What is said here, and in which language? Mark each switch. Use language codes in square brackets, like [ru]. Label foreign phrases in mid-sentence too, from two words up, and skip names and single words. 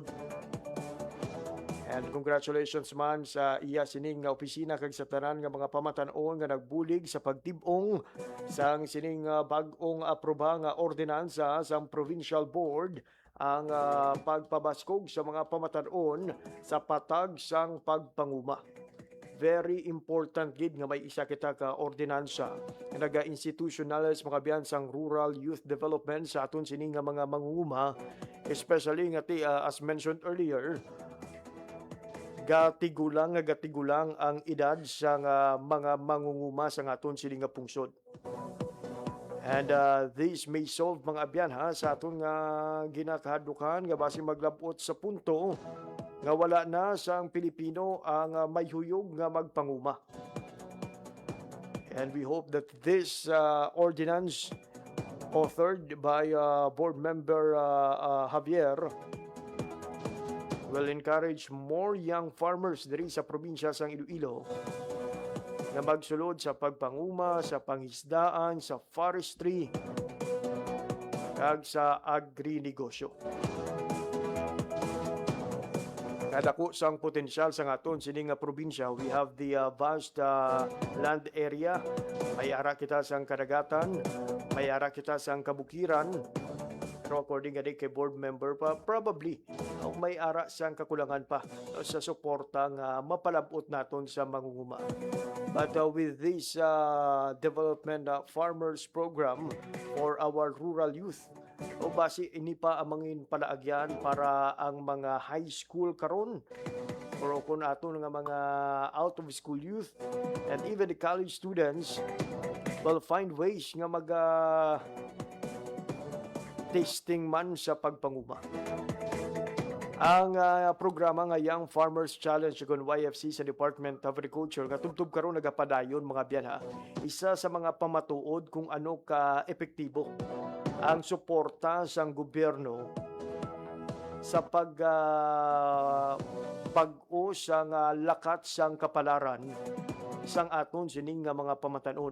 [en] And congratulations [hil] man sa iya sining nga opisina kag sa tanan nga mga pamatanon nga nagbulig sa pagtib-ong sang sining bag-ong aproba nga ordinansa sang Provincial Board ang pagpabaskog sa mga pamatanon sa patag sang pagpanguma. [en] very important [hil] gid nga may isa kita ka ordinansa nga naga-institutionalize mga biyan sang [en] rural youth development [hil] sa aton sini nga mga mangunguma, especially nga [en] as mentioned earlier, [hil] gatigulang ang edad sa mga mangunguma sa aton sini nga pungsod. [en] And this may solve [hil] mga abyan sa aton nga ginakahadukan nga basi maglabot sa punto nga wala na sang Pilipino ang may huyog nga magpanguma. [en] And we hope that this ordinance authored by board member Javier will encourage more young farmers [hil] diri sa probinsya sang Iloilo na magsulod sa pagpanguma, sa pangisdaan, sa forestry, kag sa agri-negosyo. Kadako sang potensyal sa aton sini nga probinsya. [en] We have the vast land area. [hil] May ara kita sang kadagatan, may ara kita sang kabukiran. Pero according kay [en] board member [hil] pa, probably may ara sang kakulangan pa sa suporta nga mapalabot naton sa mangunguma. [en] But with this development farmers program for our rural youth, [hil] o basi ini pa amangin palaagyan para ang mga [en] high school [hil] karon or kung aton nga mga [en] out of school youth and even the college students will find ways [hil] nga mag tasting man sa pagpanguma. Ang programa nga Young Farmers Challenge ug YFC sa Department of Agriculture nga tubtob karon nagapadayon mga biyan isa sa mga pamatuod kung ano ka epektibo ang suporta sang gobyerno sa pag-o sang lakat sang kapalaran sang aton sining nga mga pamatanon.